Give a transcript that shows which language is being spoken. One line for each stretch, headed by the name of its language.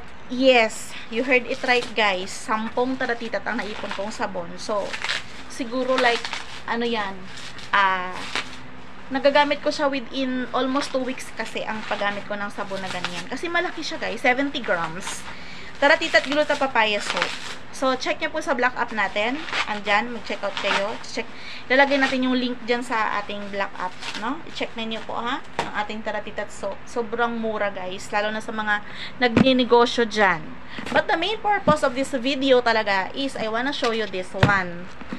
English: Yes, you heard it right guys.
Filipino: 10 Taratitat ang naipon kong sabon. So, siguro like, ano yan, nagagamit ko siya within almost 2 weeks kasi ang paggamit ko ng sabon na ganyan. Kasi malaki siya guys, 70 grams. Taratitat Gluta Papaya Soap. So, check nyo po sa black app natin. Andyan, mag-check out kayo. Lalagay natin yung link dyan sa ating black app, no? I-check ninyo po ha, ang ating Taratitat Soap. Sobrang mura guys, lalo na sa mga nagninegosyo dyan.
English: But the main purpose of this video talaga is I wanna show you this one.